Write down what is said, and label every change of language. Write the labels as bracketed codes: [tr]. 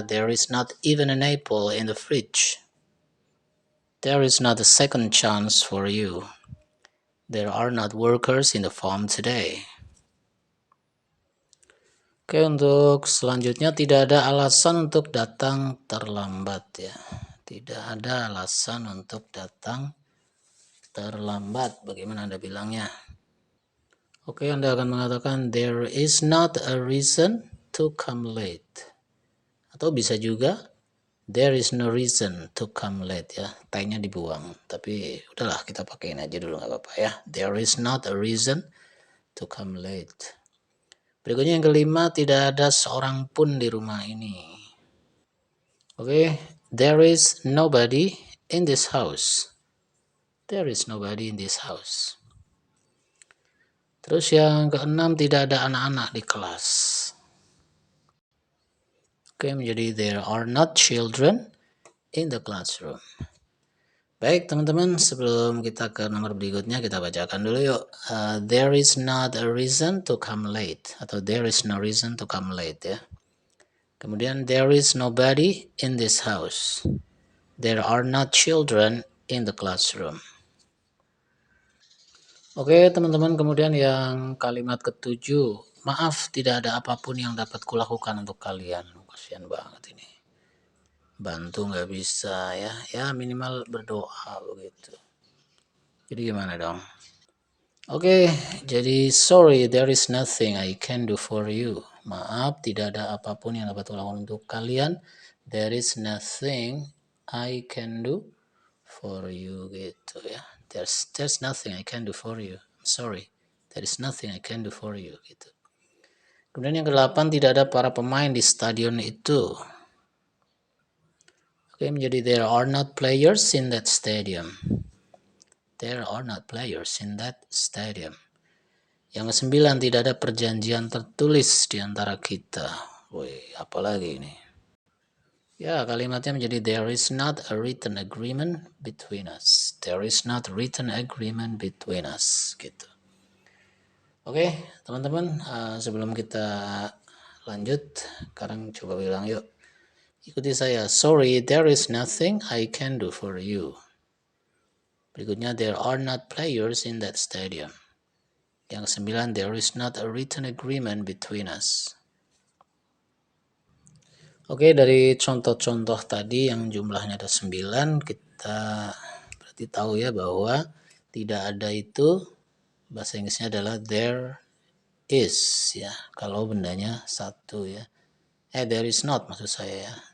[en] There is not even an apple in the fridge. There is not a second chance for you. There are not workers in the farm today. [id] Oke, untuk selanjutnya tidak ada alasan untuk datang terlambat ya. Tidak ada alasan untuk datang terlambat. Bagaimana Anda bilangnya? Oke, Anda akan mengatakan [en] there is not a reason to come late. [id] Atau bisa juga [en] there is no reason to come late ya. [id] T-nya dibuang. Tapi udahlah kita pakein aja dulu nggak apa-apa ya. [en] There is not a reason to come late. [id] Berikutnya yang kelima, tidak ada seorang pun di rumah ini. [en] Oke, there is nobody in this house. There is nobody in this house. [id] Terus yang keenam, tidak ada anak-anak di kelas. Oke, menjadi [en] there are not children in the classroom. [id] Baik teman-teman, sebelum kita ke nomor berikutnya, kita bacakan dulu yuk. [en] There is not a reason to come late. Atau there is no reason to come late ya. Kemudian there is nobody in this house. There are not children in the classroom. [id] Oke, teman-teman, kemudian yang kalimat ketujuh, maaf tidak ada apapun yang dapat kulakukan untuk kalian. Kasihan banget ini. Bantu nggak bisa ya, ya minimal berdoa begitu. Jadi gimana dong? Oke, jadi [en] sorry there is nothing I can do for you. [id] Maaf, tidak ada apapun yang dapat kulakukan untuk kalian. [en] There is nothing I can do for you [id] gitu ya. [en] There's nothing I can do for you. I'm sorry. There is nothing I can do for you gitu. [id] Kemudian yang ke-8, tidak ada para pemain di stadion itu. Oke, menjadi [en] there are not players in that stadium. There are not players in that stadium. [id] Yang ke-9, tidak ada perjanjian tertulis di antara kita. Woi, apalagi ini? Ya, kalimatnya menjadi [en] there is not a written agreement between us. There is not a written agreement between us. Gitu. [id] Oke, teman-teman, sebelum kita lanjut, sekarang coba bilang yuk. Ikuti saya. [en] Sorry, there is nothing I can do for you. Berikutnya, there are not players in that stadium. [id] Yang ke-9, [en] there is not a written agreement between us. [id] Oke, dari contoh-contoh tadi yang jumlahnya ada 9, kita berarti tahu ya bahwa tidak ada itu bahasa Inggrisnya adalah there is ya. Kalau bendanya satu ya. [en] There is not [id] maksud saya ya.